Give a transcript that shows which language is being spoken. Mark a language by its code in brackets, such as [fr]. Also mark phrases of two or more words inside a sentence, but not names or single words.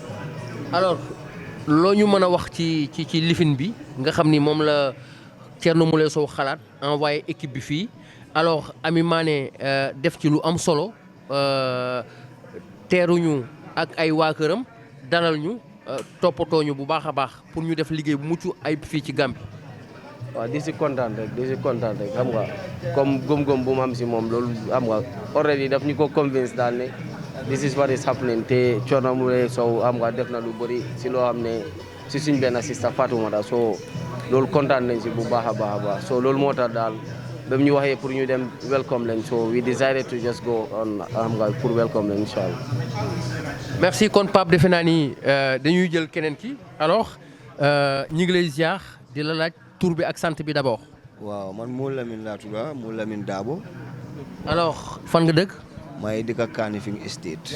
[wo] alors loo ñu mën a wax ci lifin bi nga xam ni moom la Thierno Moule Sow xalaat [fr] envoyé équipe [wo] bi fii alors Ami Mané def ci lu am solo teeruñu ak ay waa këram dalal ñu toppatoo ñu bu baax a baax pour ñu def liggéey bu mucc ayib fii ci Gambie. waaw di si kontaan rek xam nga comme gëm-gëm bu mu am si moom loolu xam nga already daf ñu ko convince daal ne [en] this is what is happening [wo] te Thierno Moule Sow xam nga def na lu bëri si loo xam ne si suñ benn sista Fatoumata so loolu kontaan nañ si bu baax a baax so loolu moo tax daal ba mu ñu waxee pour ñu dem welcome leen [en] so we decided to just go on [wo] xam nga pour welcome leen [ar] إن شاء الله. [wo] merci kon Pape defe naa ni dañuy jël keneen ki alors ñi ngi lay ziar di la laaj tur bi ak sant bi d'abord. waaw man Moul Lamine laa tudd Moul Lamine Dabo. alors fan nga dëkk. maa ngi dëkk Kanifing Estate.